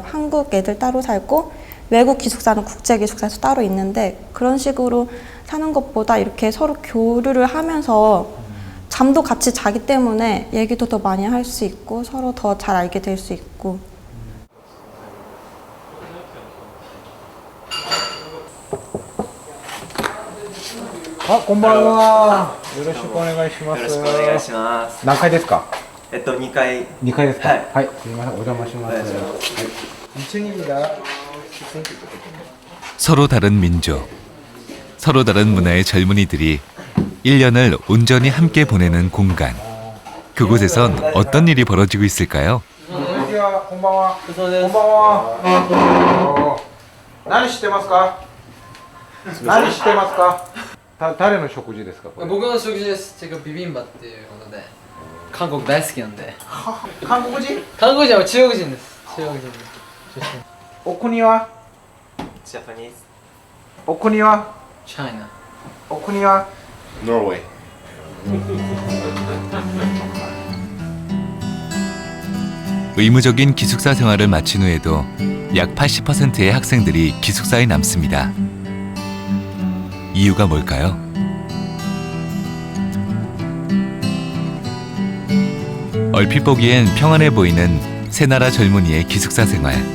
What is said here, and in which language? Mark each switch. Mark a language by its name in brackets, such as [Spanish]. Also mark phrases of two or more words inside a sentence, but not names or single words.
[Korean] 한국 애들 따로 살고 외국 기숙사는 국제 기숙사에서 따로 있는데, 그런 식으로 사는 것보다 이렇게 서로 교류를 하면서 잠도 같이 자기 때문에 얘기도 더 많이 할 수 있고 서로 더 잘 알게 될 수 있고. 아, [Japanese] こんばんは。よろしくお願いします。よろしくお願いします。何階ですか 2階。 2階ですか。はい。はい、すみません、お邪魔します。はい。 [Korean] 서로 다른 민족, 서로 다른 문화의 젊은이들이 1년을 온전히 함께 보내는 공간. 그곳에선 어떤 일이 벌어지고 있을까요? [Japanese] こんばんは。こんばんは。何してますか？何してますか？誰の食事ですか？僕の食事です。제가ビビンバっていうことで、韓国大好きなんで。韓国人？韓国人は中国人です。中国人です。お国は？ジャパニーズ。お国は？チャイナ。お国は？ノルウェー。 [Korean] 의무적인 기숙사 생활을 마친 후에도 약 80%의 학생들이 기숙사에 남습니다. 이유가 뭘까요? 얼핏 보기엔 평안해 보이는 새나라 젊은이의 기숙사 생활.